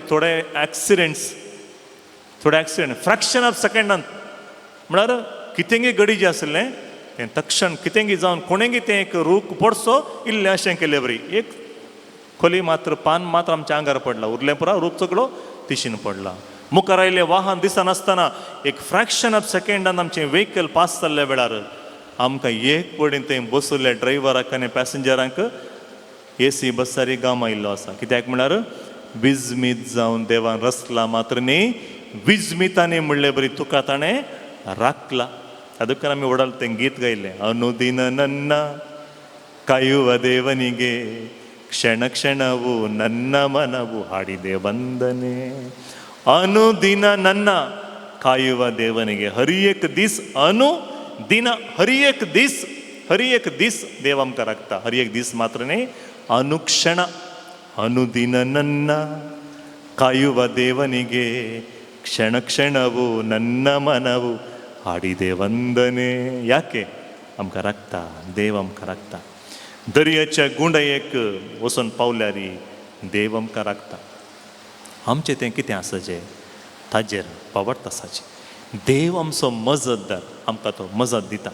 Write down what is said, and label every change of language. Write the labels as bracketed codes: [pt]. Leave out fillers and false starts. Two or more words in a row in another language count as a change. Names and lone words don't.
[kok] थोडे एक्सिडेंट [en] fraction of seconds [kok] म्हळ्यार कितेंगे गडी जें आसलें तें तक्षण कितेंगे जावन कोणेंगे तें एक रूख पडसो इल्लें अशें केलें बरी एक खोली मात्र पान मात्र आमच्या आंगार पडला उरलें पुरो रूख सगळो तिशीन पडला मुखार आयिल्लें वाहन दिसनासतना एक [en] fraction of second [kok] आमचें व्हेकल पास जाल्ल्या वेळार आमकां एक पडेन थंय बसयल्ल्या ड्रायव्हराक आनी पॅसेंजरांक AC बसारी गाम आयिल्लो आसा. कित्याक म्हळ्यार विजमीत जावन देवान रचला मात्र न्ही विजमितांनी म्हणले बरी तुका ताणें राखला. [kn] ಅದಕ್ಕೆ [kok] आमी ओडाल तें गीत गायलें. [kn] अनुदिन ನನ್ನ ಕಾಯುವ ದೇವನಿಗೆ ಕ್ಷಣ ಕ್ಷಣವು ನನ್ನ ಮನವು ಹಾಡಿದೆ ವಂದನೆ. ಅನುದಿನ ನನ್ನ ಕಾಯುವ ದೇವನಿಗೆ [kok] हर एक दीस अनुदिन हर एक दीस देव आमकां राखता. हर एक दीस मात्र न्ही अनुक्षण. [kn] अनुदिन ನನ್ನ ಕಾಯುವ ದೇವನಿಗೆ ಕ್ಷಣ ಕ್ಷಣವು ನನ್ನ ಮನವು ಹಾಡಿದೆ ವಂದನೆ. [kok] याके आमकां राखता, देव आमकां राखता. दर्याच्या गुंडयेक वचून पावल्यार देव आमकां राखता. आमचें तें कितें आसा जें ताजेर पावट आसाचें. देव आमचो मजतदार, आमकां तो मजत दिता.